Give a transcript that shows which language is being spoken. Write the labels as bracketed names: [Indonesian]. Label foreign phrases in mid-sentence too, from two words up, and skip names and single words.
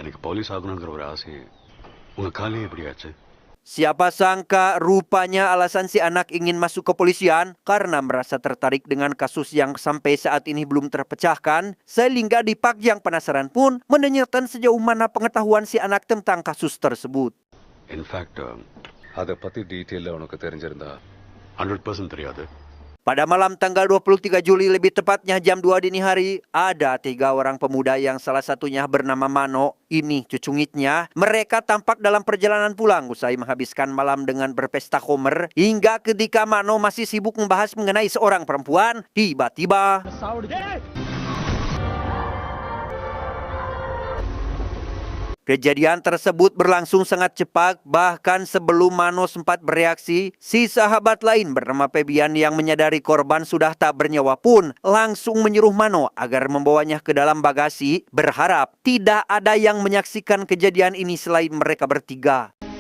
[Indonesian] Siapa sangka rupanya alasan si anak ingin masuk kepolisian karena merasa tertarik dengan kasus yang sampai saat ini belum terpecahkan, sehingga Dipak yang penasaran pun menanyakan sejauh mana pengetahuan si anak tentang kasus tersebut. [English] In fact, [Tamil] அதப் பத்தி detail உனக்கு தெரிஞ்சிருந்தா 100% தெரியாது. [Indonesian] Pada malam tanggal 23 Juli, lebih tepatnya jam 2 dini hari, ada 3 orang pemuda yang salah satunya bernama Mano, ini cucungitnya. Mereka tampak dalam perjalanan pulang usai menghabiskan malam dengan berpesta khomer. Hingga ketika Mano masih sibuk membahas mengenai seorang perempuan, tiba-tiba kejadian tersebut berlangsung sangat cepat, bahkan sebelum Mano sempat bereaksi, si sahabat lain bernama Febian yang menyadari korban sudah tak bernyawa pun langsung menyuruh Mano agar membawanya ke dalam bagasi, berharap tidak ada yang menyaksikan kejadian ini selain mereka bertiga.